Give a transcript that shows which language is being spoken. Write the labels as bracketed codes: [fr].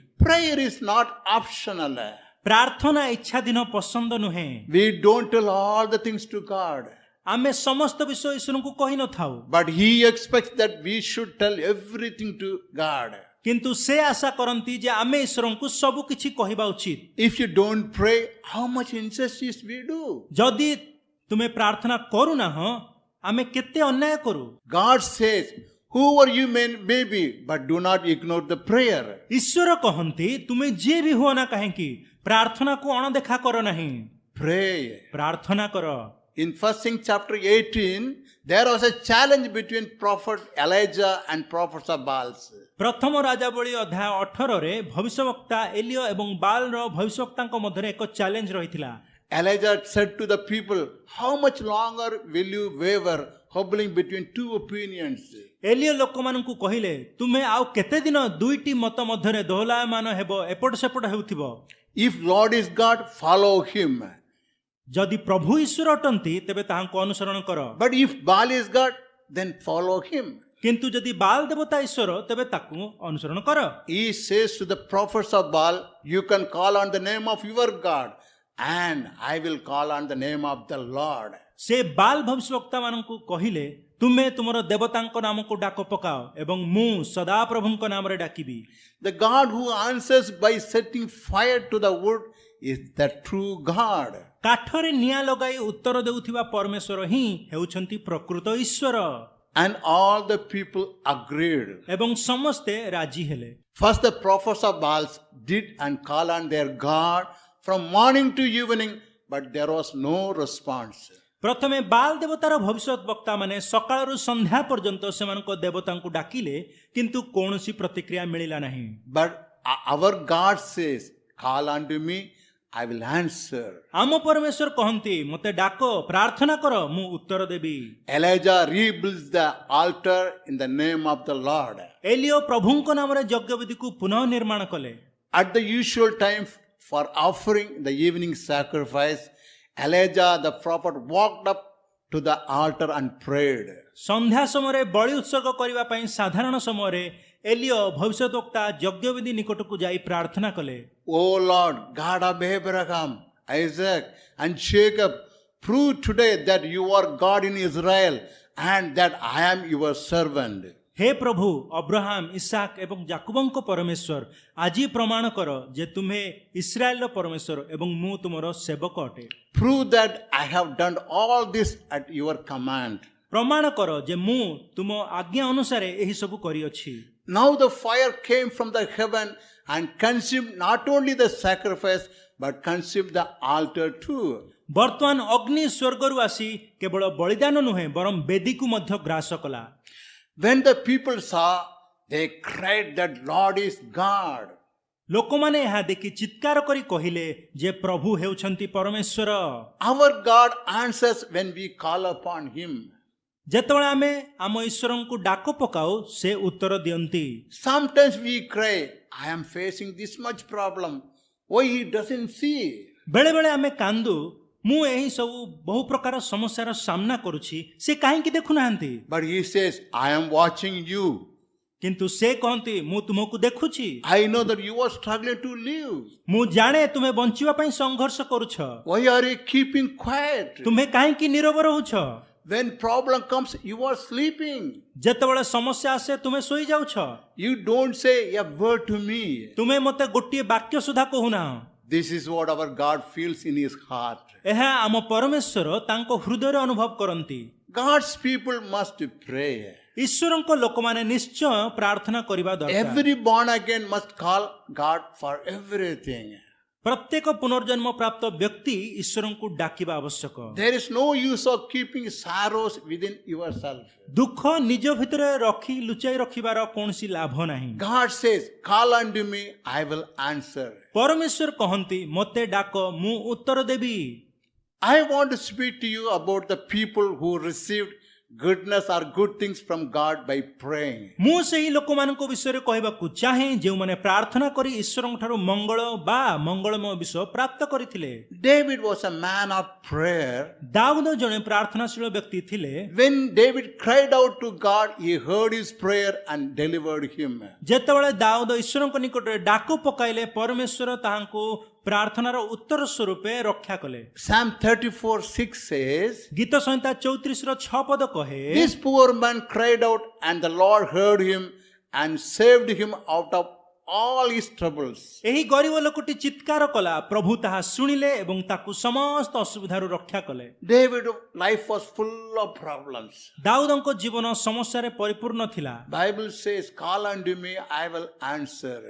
[en] Prayer is not optional. [or] ପ୍ରାର୍ଥନା ଇଚ୍ଛାଧୀନ ପସନ୍ଦ ନୁହେଁ। [en] We don't tell all the things to God. [or] ଆମେ ସମସ୍ତ ବିଷୟ ଈଶ୍ୱରଙ୍କୁ କହିନଥାଉ, [en] But he expects that we should tell everything to God. [or] କିନ୍ତୁ ସେ ଆଶା କରନ୍ତି ଯେ ଆମେ ଈଶ୍ୱରଙ୍କୁ ସବୁ କିଛି କହିବା ଉଚିତ। [en] If you don't pray, how much injustice we do? [or] ଯଦି ତୁମେ ପ୍ରାର୍ଥନା କରୁନାହଁ, ଆମେ କେତେ ଅନ୍ୟାୟ କରୁ। [en] God says, whoever you may be, but do not ignore the prayer. [or] ଈଶ୍ୱର କହନ୍ତି, ତୁମେ ଯିଏ ବି ହୁଅ ନା କାହିଁକି ପ୍ରାର୍ଥନାକୁ ଅଣଦେଖା କର ନାହିଁ। [en] Pray. [or] ପ୍ରାର୍ଥନା କର। [en] In 1 Kings chapter 18, there was a challenge between prophet Elijah and prophets of Baal. [or] ପ୍ରଥମ ରାଜାବଳୀ ଅଧ୍ୟାୟ 18ରେ ଭବିଷ୍ୟବକ୍ତା ଏଲିୟ ଏବଂ ବାଲର ଭବିଷ୍ୟବକ୍ତାଙ୍କ ମଧ୍ୟରେ ଏକ ଚ୍ୟାଲେଞ୍ଜ ରହିଥିଲା। [en] Elijah said to the people, how much longer will you waver, hobbling between two opinions? [or] ଏଲିଓ ଲୋକମାନଙ୍କୁ କହିଲେ, ତୁମେ ଆଉ କେତେ ଦିନ ଦୁଇଟି ମତ ମଧ୍ୟରେ ଦୋହଲାୟମାନ ହେବ, ଏପଟ ସେପଟ ହେଉଥିବ? [en] If Lord is God, follow him. [or] ଯଦି ପ୍ରଭୁ ଈଶ୍ୱର ଅଟନ୍ତି ତେବେ ତାହାଙ୍କୁ ଅନୁସରଣ କର, [en] But if Baal is God, then follow him. [or] କିନ୍ତୁ ଯଦି ବାଲ୍ ଦେବତା ଈଶ୍ୱର ତେବେ ତାକୁ ଅନୁସରଣ କର। [en] He says to the prophets of Baal, you can call on the name of your God, and I will call on the name of the Lord. [or] ସେ ବାଲ୍ ଭବିଷ୍ୟବକ୍ତା ମାନଙ୍କୁ କହିଲେ, ତୁମେ ତୁମର ଦେବତାଙ୍କ ନାମକୁ ଡାକ ପକାଅ ଏବଂ ମୁଁ ସଦାପ୍ରଭୁଙ୍କ ନାମରେ ଡାକିବି। [en] The God who answers by setting fire to the wood is the true God. [or] କାଠରେ ନିଆଁ ଲଗାଇ ଉତ୍ତର ଦେଉଥିବା ପରମେଶ୍ୱର ହିଁ ହେଉଛନ୍ତି ପ୍ରକୃତ ଈଶ୍ୱର। [en] And all the people agreed. [or] ଏବଂ ସମସ୍ତେ ରାଜି ହେଲେ। [en] First the prophets of Baal did and call on their God from morning to evening, but there was no response. [or] ପ୍ରଥମେ ବାଲ୍ ଦେବତାର ଭବିଷ୍ୟତ ବକ୍ତା ମାନେ ସକାଳରୁ ସନ୍ଧ୍ୟା ପର୍ଯ୍ୟନ୍ତ ସେମାନଙ୍କ ଦେବତାଙ୍କୁ ଡାକିଲେ, କିନ୍ତୁ କୌଣସି ପ୍ରତିକ୍ରିୟା ମିଳିଲା ନାହିଁ। [en] But our God says, call unto me, I will answer. [or] ଆମ ପରମେଶ୍ୱର କହନ୍ତି, ମୋତେ ଡାକ, ପ୍ରାର୍ଥନା କର, ମୁଁ ଉତ୍ତର ଦେବି। [en] Elijah rebuilds the altar in the name of the Lord. [or] ଏଲିଓ ପ୍ରଭୁଙ୍କ ନାମରେ ଯଜ୍ଞବେଦୀକୁ ପୁନଃ ନିର୍ମାଣ କଲେ। [en] At the usual time for offering the evening sacrifice, Elijah the prophet walked up to the altar and prayed. [or] ସନ୍ଧ୍ୟା ସମୟରେ ବଳି ଉତ୍ସର୍ଗ କରିବା ପାଇଁ ସାଧାରଣ ସମୟରେ ଏଲିଓ ଭବିଷ୍ୟତ ବକ୍ତା ଯଜ୍ଞବେଦୀ ନିକଟକୁ ଯାଇ ପ୍ରାର୍ଥନା କଲେ। [en] O Lord, God of Abraham, Isaac and Jacob, prove today that you are God in Israel and that I am your servant. [hi] Hey Prabhu Abraham Isaac एवं जाकुबଙ୍କ परमेश्वर, [or] ଆଜି ପ୍ରମାଣ କର ଯେ ତୁମେ ଇସ୍ରାଏଲର ପରମେଶ୍ୱର ଏବଂ ମୁଁ ତୁମର ସେବକ ଅଟେ। [en] Prove that I have done all this at your command. [or] ପ୍ରମାଣ କର ଯେ ମୁଁ ତୁମ ଆଜ୍ଞା ଅନୁସାରେ ଏହି ସବୁ କରିଅଛି। [en] Now the fire came from the heaven and consumed not only the sacrifice but consumed the altar too. [or] ବର୍ତ୍ତମାନ ଅଗ୍ନି ସ୍ୱର୍ଗରୁ ଆସି କେବଳ ବଳିଦାନ ନୁହେଁ ବରଂ ବେଦୀକୁ ମଧ୍ୟ ଗ୍ରାସ କଲା। [en] When the people saw, they cried that Lord is God. [or] ଲୋକମାନେ ଏହା ଦେଖି ଚିତ୍କାର କରି କହିଲେ ଯେ ପ୍ରଭୁ ହେଉଛନ୍ତି ପରମେଶ୍ୱର। [en] Our God answers when we call upon him. [or] ଯେତେବେଳେ ଆମେ ଆମ ଈଶ୍ୱରଙ୍କୁ ଡାକ ପକାଉ ସେ ଉତ୍ତର ଦିଅନ୍ତି। [en] Sometimes we cry, I am facing this much problem. Why he doesn't see? [or] ବେଳେ ବେଳେ ଆମେ କାନ୍ଦୁ, ମୁଁ ଏହି ସବୁ ବହୁ ପ୍ରକାର ସମସ୍ୟାର ସାମ୍ନା କରୁଛି, ସେ କାହିଁକି ଦେଖୁନାହାନ୍ତି? [en] But he says, I am watching you. [or] କିନ୍ତୁ ସେ କହନ୍ତି, ମୁଁ ତୁମକୁ ଦେଖୁଛି। [en] I know that you are struggling to live. [or] ମୁଁ ଜାଣେ ତୁମେ ବଞ୍ଚିବା ପାଇଁ ସଂଘର୍ଷ କରୁଛ। [en] Why are you keeping quiet? [or] ତୁମେ କାହିଁକି ନୀରବ ରହୁଛ? [en] When problem comes, you are sleeping. [or] ଯେତେବେଳେ ସମସ୍ୟା ଆସେ ତୁମେ ଶୋଇଯାଉଛ। [en] You don't say a word to me. [or] ତୁମେ ମୋତେ ଗୋଟିଏ ବାକ୍ୟ ସୁଦ୍ଧା କହୁନାହ। [en] This is what our God feels in his heart. [or] ଏହା ଆମ ପରମେଶ୍ୱର ତାଙ୍କ ହୃଦୟରେ ଅନୁଭବ କରନ୍ତି। [en] God's people must pray. [or] ଈଶ୍ୱରଙ୍କ ଲୋକମାନେ ନିଶ୍ଚୟ ପ୍ରାର୍ଥନା କରିବା ଦରକାର। [en] Every born again must call God for everything. [or] ପ୍ରତ୍ୟେକ ପୁନର୍ଜନ୍ମ ପ୍ରାପ୍ତ ବ୍ୟକ୍ତି ଈଶ୍ୱରଙ୍କୁ ଡାକିବା ଆବଶ୍ୟକ। [en] There is no use of keeping sorrows within yourself. [or] ଦୁଃଖ ନିଜ ଭିତରେ ରଖି ଲୁଚାଇ ରଖିବାର କୌଣସି ଲାଭ ନାହିଁ। [en] God says, call unto me, I will answer. [or] ପରମେଶ୍ୱର କହନ୍ତି, ମୋତେ ଡାକ, ମୁଁ ଉତ୍ତର ଦେବି। [en] I want to speak to you about the people who received goodness or good things from God by praying. [or] ମୁଁ ସେହି ଲୋକମାନଙ୍କ ବିଷୟରେ କହିବାକୁ ଚାହେଁ ଯେଉଁମାନେ ପ୍ରାର୍ଥନା କରି ଈଶ୍ୱରଙ୍କ ଠାରୁ ମଙ୍ଗଳ ବା ମଙ୍ଗଳମୟ ବିଷୟ ପ୍ରାପ୍ତ କରିଥିଲେ। [en] David was a man of prayer. [or] ଦାଉଦ ଜଣେ ପ୍ରାର୍ଥନାଶୀଳ ବ୍ୟକ୍ତି ଥିଲେ। [en] When David cried out to God, he heard his prayer and delivered him. [or] ଯେତେବେଳେ ଦାଉଦ ଈଶ୍ୱରଙ୍କ ନିକଟରେ ଡାକ ପକାଇଲେ ପରମେଶ୍ୱର ତାହାଙ୍କୁ ପ୍ରାର୍ଥନାର ଉତ୍ତର ସ୍ୱରୂପେ ରକ୍ଷା କଲେ। [en] Psalm 34:6 says, [or] ଗୀତ ସଂହିତା 34:6 ପଦ କହେ, [en] this poor man cried out and the Lord heard him and saved him out of all his troubles. [or] ଏହି ଗରିବ ଲୋକଟି ଚିତ୍କାର କଲା, ପ୍ରଭୁ ତାହା ଶୁଣିଲେ ଏବଂ ତାକୁ ସମସ୍ତ ଅସୁବିଧାରୁ ରକ୍ଷା କଲେ। [en] David's life was full of problems. [or] ଦାଉଦଙ୍କ ଜୀବନ ସମସ୍ୟାରେ ପରିପୂର୍ଣ୍ଣ ଥିଲା। [en] Bible says, call unto me, I will answer.